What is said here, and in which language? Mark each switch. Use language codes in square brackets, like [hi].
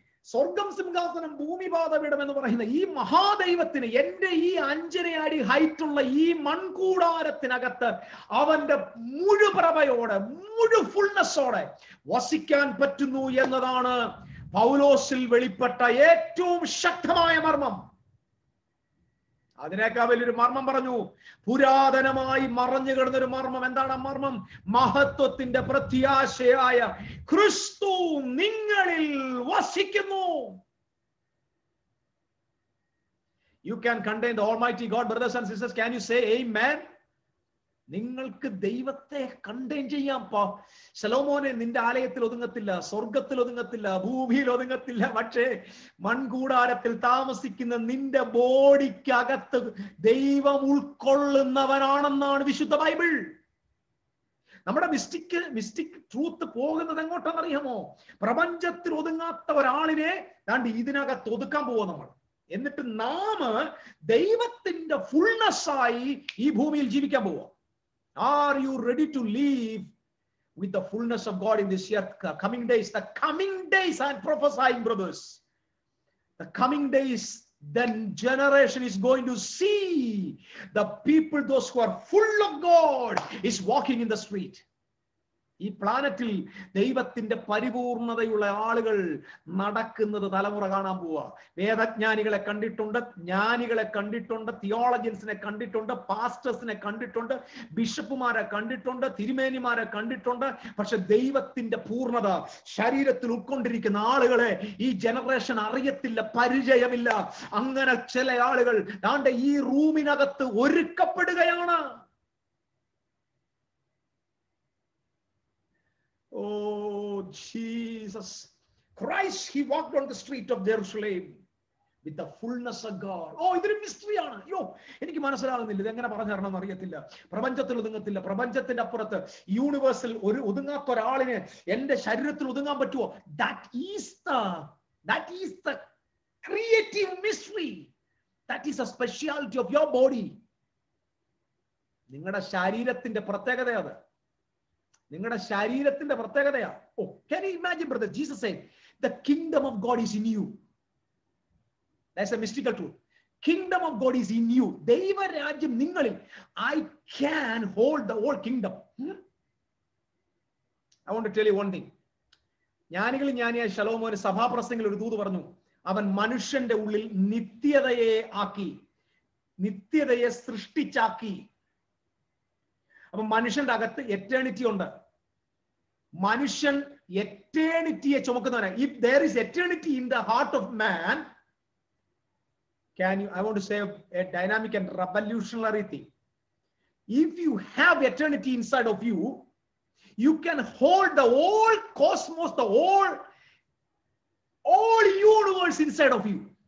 [ml] സ്വർഗം സിംഹാസനം, ഭൂമി പാദപീഠം എന്ന് പറയുന്ന ഈ മഹാദൈവത്തിന് എന്റെ ഈ 5 അടി ഹൈറ്റുള്ള ഈ മൺകൂടാരത്തിനകത്ത് അവന്റെ മുഴുപ്രഭയോടെ, ഫുൾനെസ്സോടെ വസിക്കാൻ പറ്റുന്നു എന്നതാണ് പൗലോസിൽ വെളിപ്പെട്ട ഏറ്റവും ശക്തമായ മർമ്മം. അതിനേക്കാൾ വലിയൊരു മർമ്മം പറഞ്ഞു. പുരാതനമായി മറഞ്ഞു കിടന്നൊരു മർമ്മം. എന്താണ് ആ മർമ്മം? മഹത്വത്തിന്റെ പ്രത്യാശയായ ക്രിസ്തു നിങ്ങളിൽ വസിക്കുന്നു. [en] You can contain the Almighty God, brothers and sisters. Can you say amen? [ml] നിങ്ങൾക്ക് ദൈവത്തെ കണ്ടെയ്ൻ ചെയ്യാം. ശലോമോനെ, നിന്റെ ആലയത്തിൽ ഒതുങ്ങത്തില്ല, സ്വർഗത്തിൽ ഒതുങ്ങത്തില്ല, ഭൂമിയിൽ ഒതുങ്ങത്തില്ല. പക്ഷേ മൺകൂടാരത്തിൽ താമസിക്കുന്ന നിന്റെ ബോഡിക്കകത്ത് ദൈവം ഉൾക്കൊള്ളുന്നവനാണെന്നാണ് വിശുദ്ധ ബൈബിൾ. നമ്മുടെ മിസ്റ്റിക് ട്രൂത്ത് പോകുന്നത് എങ്ങോട്ടാണെന്നറിയാമോ? പ്രപഞ്ചത്തിൽ ഒതുങ്ങാത്ത ഒരാളിനെ ദാണ്ട് ഇതിനകത്ത് ഒതുക്കാൻ പോവാ നമ്മൾ. എന്നിട്ട് നാം ദൈവത്തിന്റെ ഫുൾനെസ്സായി ഈ ഭൂമിയിൽ ജീവിക്കാൻ പോവാ. [en] Are you ready to live with the fullness of God in this earth? Coming days, the coming days, I'm prophesying, brothers. The coming days, then generation is going to see the people, those who are full of God, is walking in the street. [ml] ഈ പ്ലാനറ്റിൽ ദൈവത്തിന്റെ പരിപൂർണതയുള്ള ആളുകൾ നടക്കുന്നത് തലമുറ കാണാൻ പോവാ. വേദജ്ഞാനികളെ കണ്ടിട്ടുണ്ട്, ജ്ഞാനികളെ കണ്ടിട്ടുണ്ട്, തിയോളജിയൻസിനെ കണ്ടിട്ടുണ്ട്, പാസ്റ്റേഴ്സിനെ കണ്ടിട്ടുണ്ട്, ബിഷപ്പുമാരെ കണ്ടിട്ടുണ്ട്, തിരുമേനിമാരെ കണ്ടിട്ടുണ്ട്. പക്ഷെ ദൈവത്തിന്റെ പൂർണ്ണത ശരീരത്തിൽ ഉൾക്കൊണ്ടിരിക്കുന്ന ആളുകളെ ഈ ജനറേഷൻ അറിയത്തില്ല, പരിചയമില്ല. അങ്ങനെ ചില ആളുകൾ ദാണ്ടെ ഈ റൂമിനകത്ത് ഒരുക്കപ്പെടുകയാണ്. [en] Oh, Jesus Christ, he walked on the street of Jerusalem. with the fullness of God. [ml] Oh, ഇതൊരു മിസ്റ്ററി ആണ്. അയ്യോ, എനിക്ക് മനസ്സിലാകുന്നില്ല, ഇതെങ്ങനെ പറഞ്ഞു തരണമെന്ന് അറിയത്തില്ല. പ്രപഞ്ചത്തിൽ ഒതുങ്ങത്തില്ല. പ്രപഞ്ചത്തിന്റെ അപ്പുറത്ത് യൂണിവേഴ്സിൽ ഒരു ഒതുങ്ങാത്ത ഒരാളിന് എന്റെ ശരീരത്തിൽ ഒതുങ്ങാൻ പറ്റുമോ? [en] That is the creative mystery. That is a speciality of your body. [ml] നിങ്ങളുടെ ശരീരത്തിന്റെ പ്രത്യേകത അത്. നിങ്ങളുടെ ശരീരത്തിന്റെ പ്രത്യേകതയാ. [en] Oh, can you imagine, brother? Jesus said, the kingdom of God is in you. That's a mystical truth. Kingdom of God is in you. [ml] ദൈവരാജ്യം നിങ്ങളിൽ. [en] I can hold the whole kingdom. I want to tell you one thing. [ml] ജ്ഞാനിയായ ശലോമോന് സഭാപ്രസംഗത്തിൽ ഒരു ദൂത് പറഞ്ഞു. അവൻ മനുഷ്യന്റെ ഉള്ളിൽ നിത്യതയെ ആക്കി, നിത്യതയെ സൃഷ്ടിച്ചാക്കി. അപ്പൊ മനുഷ്യന്റെ അകത്ത് എറ്റേണിറ്റി ഉണ്ട്. മനുഷ്യൻ എറ്റേണിറ്റിയെ ചുമക്കുന്നവനാണ്. [en] If there is eternity in the heart of man, I want to say a dynamic and revolutionary thing. If you have eternity inside of you, you can hold the whole cosmos, the whole universe inside of you.